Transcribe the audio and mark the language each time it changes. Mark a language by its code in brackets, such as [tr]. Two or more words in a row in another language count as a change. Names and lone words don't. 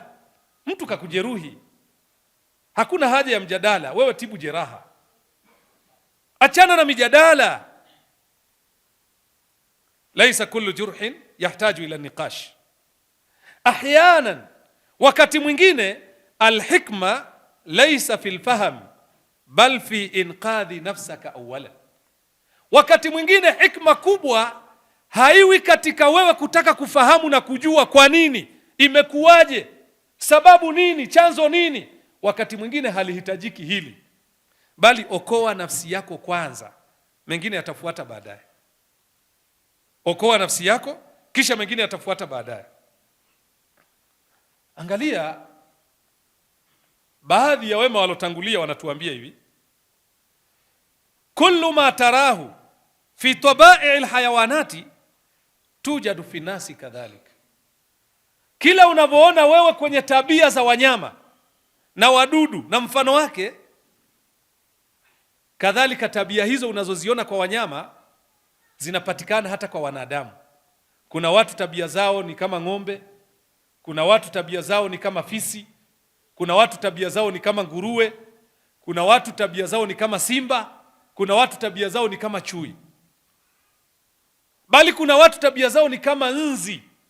[sw] Mtu kakujeruhi, hakuna haja ya mjadala, wewe tibu jeraha, achana na mijadala. [ar] ليس كل جرح يحتاج إلى نقاش. [sw] Ahyanan, wakati mwingine, [ar] الحكمة ليس في الفهم بل في إنقاذ نفسك أولا. [sw] Wakati mwingine hikma kubwa haiwi katika wewe kutaka kufahamu na kujua kwa nini, imekuwaje, sababu nini, chanzo nini. Wakati mwingine halihitajiki hili, bali okoa nafsi yako kwanza, mengine yatafuata baadaye. Okoa nafsi yako, kisha mengine yatafuata baadaye. Angalia, baadhi ya wema walotangulia wanatuambia hivi, [ar] كل ما تراه في طبائع الحيوانات توجد في الناس كذلك. [sw] Kila unavyoona wewe kwenye tabia za wanyama na wadudu na mfano wake, kadhalika tabia hizo unazoziona kwa wanyama zinapatikana hata kwa wanadamu. Kuna watu tabia zao ni kama ng'ombe, kuna watu tabia zao ni kama fisi, kuna watu tabia zao ni kama nguruwe, kuna watu tabia zao ni kama simba, kuna watu tabia zao ni kama chui, bali kuna watu tabia zao ni kama nzi.